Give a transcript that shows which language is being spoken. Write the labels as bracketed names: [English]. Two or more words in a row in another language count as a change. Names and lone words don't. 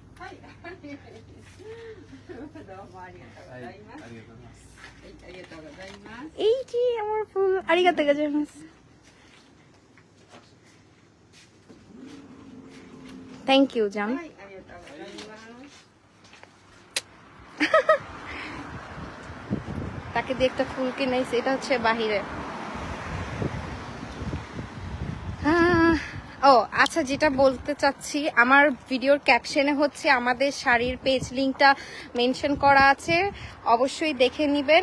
[Japanese] どうもありがとうございます。ありがとうございます。はい、ありがとうございます。 [Bangla] এই যে আমার ফুল [Japanese] ありがとうございます [English] thank you [Bangla] জান [Japanese] はい、ありがとうございます。 [Bangla] তাকে দিয়ে একটা ফুল কিনেছি, এটা হচ্ছে বাহিরে। ও আচ্ছা, যেটা বলতে চাচ্ছি, আমার ভিডিওর ক্যাপশনে হচ্ছে আমাদের শাড়ির পেজ লিংকটা মেনশন করা আছে, অবশ্যই দেখে নেবেন।